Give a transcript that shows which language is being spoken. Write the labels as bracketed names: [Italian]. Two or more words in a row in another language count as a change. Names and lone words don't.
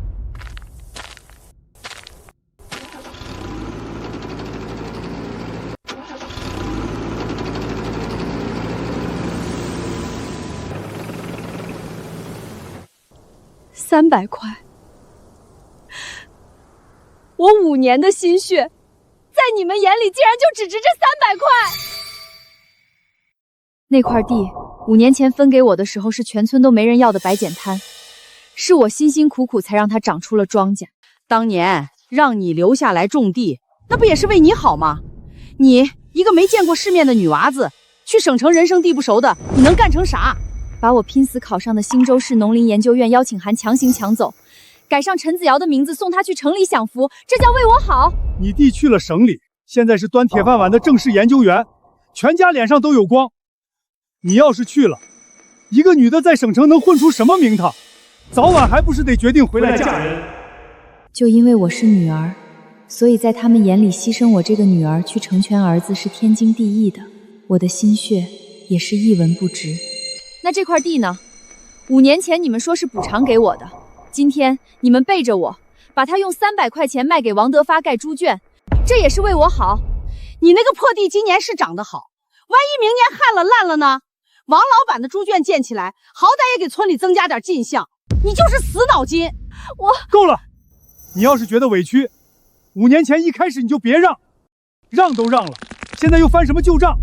[Chinese] 300 塊，我5年的心血，在你們眼裡竟然就只值這300塊。那塊地5年前分給我的時候是全村都沒人要的白鹼灘，是我辛辛苦苦才讓它長出了莊稼。當年讓你留下來種地，那不也是為你好嗎？你一個沒見過世面的女娃子，去省城人生地不熟的，你能幹成啥？把我拼死考上的新州市農林研究院邀請函強行搶走，改上陳子瑤的名字送他去城裡享福，這叫為我好？你弟去了省裡，現在是端鐵飯碗的正式研究員，全家臉上都有光。你要是去了，一個女的在省城能混出什麼名堂？早晚還不是得決定回來嫁人。就因為我是女兒，所以在他們眼裡犧牲我這個女兒去成全兒子是天經地義的，我的心血也是一文不值。那這塊地呢？5年前你們說是補償給我的，今天你們背着我，把它用300 塊錢賣給王德發蓋豬圈，這也是為我好。你那個破地今年是長得好，萬一明年旱了爛了呢？王老板的豬圈建起來，好歹也給村裡增加點進項。你就是死腦筋。我夠了，你要是覺得委屈，5年前一開始你就別讓，讓都讓了，現在又翻什麼舊賬？